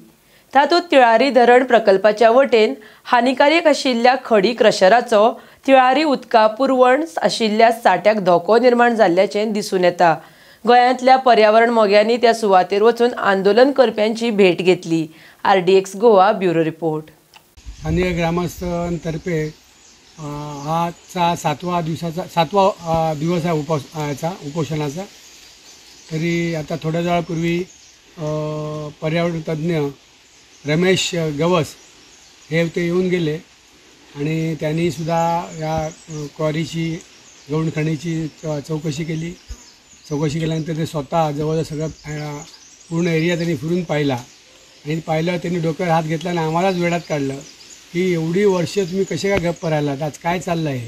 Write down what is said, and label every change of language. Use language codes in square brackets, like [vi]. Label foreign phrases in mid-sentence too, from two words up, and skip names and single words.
[kok] तातूंत तिळारी धरण प्रकल्पाच्या वटेन हानिकारक आशिल्ल्या खडी क्रशराचो तिळारी उदका पुरवण आशिल्ल्या साठ्याक धोको निर्माण जाल्ल्याचें दिसून येता। गोंयांतल्या पर्यावरण मोग्यांनी त्या सुवातेर वचून आंदोलन करप्यांची भेट घेतली। RDX गोवा [en] bureau report. [mr] स्थानीय ग्रामस्थांतर्फे आजचा 7वा दिवस आहे उपोषणाचा। तरी आता थोड्या वेळापूर्वी पर्यावरण तज्ञ रमेश गवस हे ते येऊन गेले आणि त्यांनी सुद्धा या क्वारीची गौण खणीची चौकशी केल्यानंतर ते स्वतः जवळ सगळं पूर्ण एरिया त्यांनी फिरून पाहिला आणि त्यांनी डोक्यावर हात घेतला आणि आम्हालाच वेळात काढलं की एवढी वर्ष तुम्ही कसे काय गप्प राहिलात, आज काय चाललं आहे।